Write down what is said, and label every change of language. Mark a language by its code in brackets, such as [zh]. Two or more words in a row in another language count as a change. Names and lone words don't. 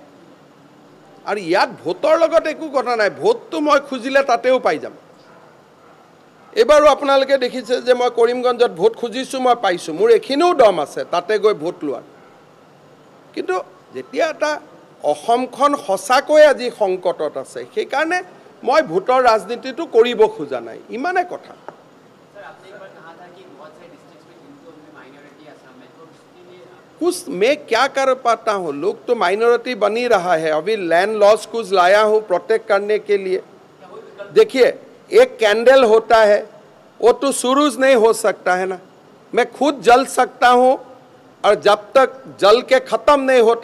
[as] আৰু ইয়াত ভোটৰ লগত একো কথা নাই ভোটটো মই খুজিলে তাতেও পাই যাম এবাৰো আপোনালোকে দেখিছে যে মই কৰিমগঞ্জত ভোট খুজিছোঁ মই পাইছোঁ মোৰ এইখিনিও দম আছে তাতে গৈ ভোট লোৱাৰ কিন্তু যেতিয়া এটা অসমখন সঁচাকৈ আজি সংকটত আছে সেইকাৰণে মই ভোটৰ ৰাজনীতিটো কৰিব খোজা নাই ইমানে কথা [hi] कुछ मैं क्या कर पाता हूँ लोग तो माइनॉरिटी बनी रहा है अभी [en] land loss [hi] कुछ लाया हूँ प्रोटेक्ट करने के लिए देखिए एक कैंडल होता है वो तो सूरज नहीं हो सकता है ना मैं खुद जल सकता हूँ और जब तक जल के ख़त्म नहीं होता